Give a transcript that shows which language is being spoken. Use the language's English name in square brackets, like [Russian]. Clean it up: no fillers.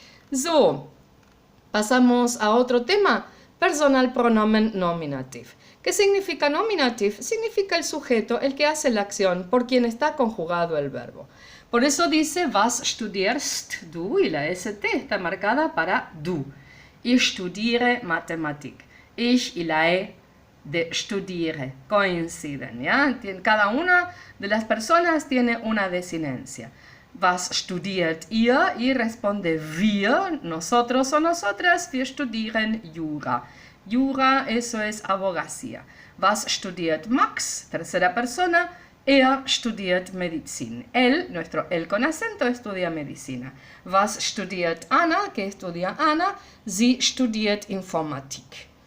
[Spanish] So, pasamos a otro tema, [German] Personalpronomen nominativ. [Spanish] ¿Qué significa nominativ? Significa el sujeto, el que hace la acción, por quien está conjugado el verbo. Por eso dice, [German] was studierst du? [Spanish] Y la ST está marcada para du. [German] Ich studiere Mathematik. [Spanish] Ich y la E de studiere coinciden, ¿ya? Cada una de las personas tiene una desinencia. [German] Was studiert ihr? [Spanish] Y responde [German] wir, [Spanish] nosotros o nosotras, [German] wir studieren Jura. [Spanish] Jura, eso es abogacía. [German] Was studiert Max? [Spanish] Tercera persona. [German] Er studiert Medizin. [Spanish] Él, nuestro él con acento, estudia medicina. [German] Was studiert Anna? [Spanish] ¿Qué estudia Ana? [German] Sie studiert Informatik.